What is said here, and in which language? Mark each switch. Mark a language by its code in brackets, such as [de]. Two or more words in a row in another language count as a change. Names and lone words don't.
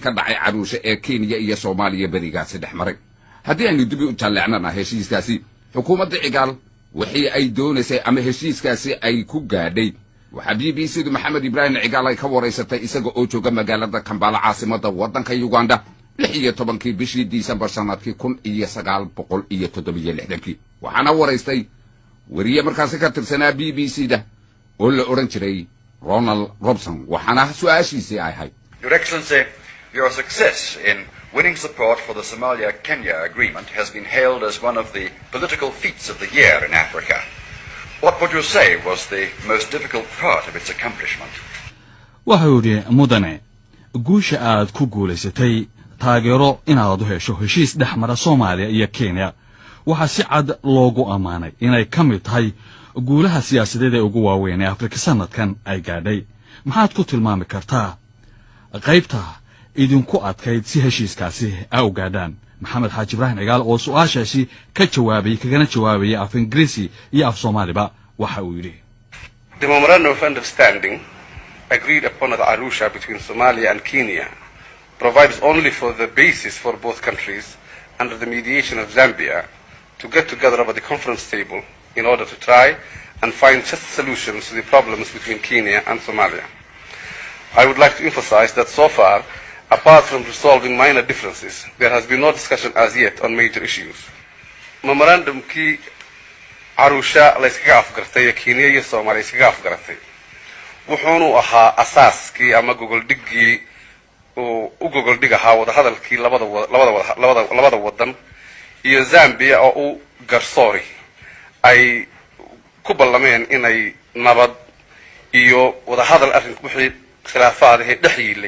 [so] ka dhacay caruusha ee Kenya iyo Soomaaliya barigaasi dhexmaray haddii aynu dib u jaleecnana heshiiskaasi xukuumadda cigaal wixii ay doonaysay ama heshiiskaasi ay ku gaadhay waxa BBC-du maxamed ibrahim cigaal ay ka wareysatay isaga oo jooga magaalada Kampala caasimadda waddanka Uganda 16 bishii Disembar sanadkii 1967 waxaana wareystay wariye markaas ka tirsanaa BBC-da oo la oran jiray Ronald Robson waxaana su'aashiisii ay ahayd [en] Your Excellency, your success in winning support for the Somalia-Kenya agreement has been hailed as one of the political feats of the year in Africa. What would you say was the most difficult part of its accomplishment? [so] waxay mudane guusha aad ku guuleysatay taageero inaad u hesho heshiis dhexmara Soomaaliya iyo Kenya waxa si cad loogu amaanay inay ka mid tahay guulaha siyaasadeed ee ugu waaweyn ee Afrika sanadkan ay gaadhay maxaad ku tilmaami kartaa qaybta idinku adkayd si heshiiskaasi ay u gaadhaan maxamed xaaji ibrahim cigaal oo su'aashaasi ka jawaabay af Ingiriisi iyo af Soomaaliba waxa uu yiri [en] The memorandum of understanding agreed upon at Arusha between Somalia and Kenya provides only for the basis for both countries under the mediation of Zambia to get together over the conference table in order to try and find just solutions to the problems between Kenya and Somalia. I would like to emphasize that so far, apart from resolving minor differences, there has been no discussion as yet on major issues. [so] Memorandum ki Arusha la iskaga afgartay Kenya iyo Soomaaliya iskaga afgartay wuxuuna ahaa asaaskii ama gogoldhigii oo u gogoldhigaha wada hadalkii labada wadan iyo Zambia oo u garsoori ay ku ballameen inay nabad iyo wada hadal arrinku wixii khilaafaad ah dhaxyilay